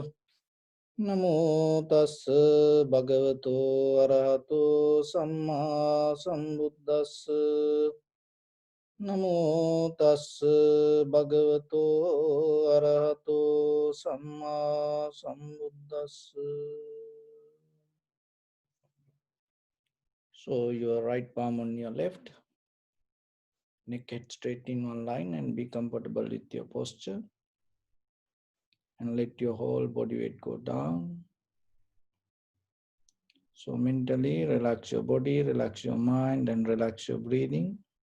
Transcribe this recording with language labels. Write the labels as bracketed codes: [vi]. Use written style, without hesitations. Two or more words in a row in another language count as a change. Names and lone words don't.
[pi] Namo tassa bhagavato arahato samma sambuddhassa. Namo tassa bhagavato arahato samma sambuddhassa. [en] So your right palm on your left, neck head straight in one line, and be comfortable with your posture. And let your whole body weight go down. So mentally relax your body, relax your mind, and relax your breathing.